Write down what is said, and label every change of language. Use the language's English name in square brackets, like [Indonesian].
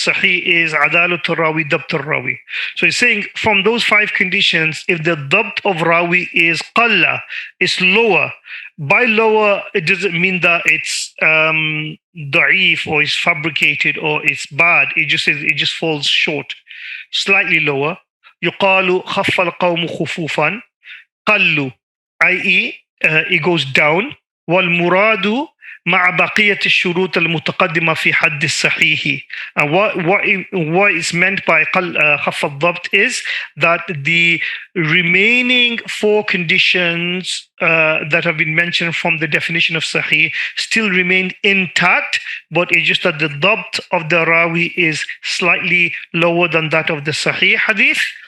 [English] Sahih is Adalat al-Rawi, Dabt al-Rawi. So he's saying from those 5 conditions, if the Dabt of Rawi is Qalla, is lower. By lower, it doesn't mean that it's da'if or it's fabricated or it's bad. It just falls short. Slightly lower. [Arabic] يقال خف القوم خفوفا قلوا, [English] i.e. It goes down. [Arabic] والمراد مع بقية الشروط المتقدمة في حد الصحيح. [English] And what is meant by [Arabic] خف الضبط [English] is that the remaining 4 conditions that have been mentioned from the definition of Sahih still remain intact, but it's just that the ضبط of the Rawi is slightly lower than that of the Sahih hadith.